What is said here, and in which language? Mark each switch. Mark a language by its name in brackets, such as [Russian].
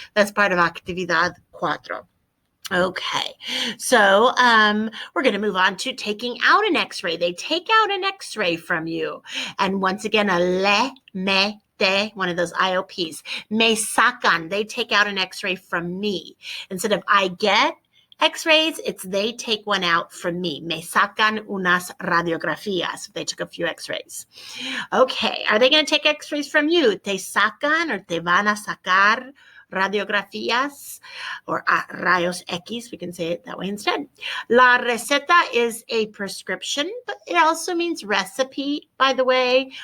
[English] That's part of actividad 4. Okay, so we're going to move on to taking out an X-ray. They take out an X-ray from you. And once again, a le, me, te, one of those IOPs. [Spanish] Me sacan, [English] they take out an X-ray from me. Instead of I get X-rays, it's they take one out from me. [Spanish] Me sacan unas radiografías. [English] They took a few X-rays. Okay, are they going to take X-rays from you? [Spanish] Te sacan [English] or [Spanish] te van a sacar radiografías [English] or [Spanish] rayos X, [English] we can say it that way instead. La receta is a prescription, but it also means recipe, by the way.